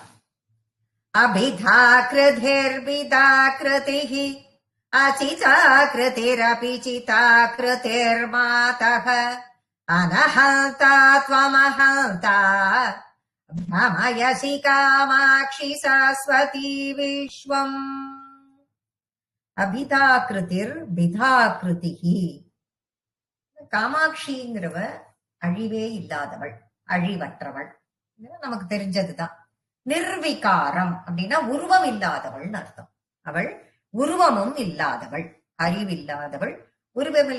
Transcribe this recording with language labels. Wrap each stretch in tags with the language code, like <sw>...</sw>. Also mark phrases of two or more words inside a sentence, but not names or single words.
<sa>अभिधाकृतिर्विधाकृतिः अचिताकृतिरपि चिताकृतिर्मातः अनहन्ता त्वमहन्ता भ्रमयसि कामाक्षि सरस्वती विश्वम्। अभिधाकृतिर् विधाकृतिः.</sa> <ta>காமாட்சிங்கிறவ அழிவே இல்லாதவள், அழிவற்றவள், நமக்கு தெரிஞ்சதுதான். நிர்விகாரம் அப்படின்னா உருவம் இல்லாதவள்னு அர்த்தம். அவள் உருவமும் இல்லாதவள், அறிவில்லாதவள், உருவமில்லா.</ta>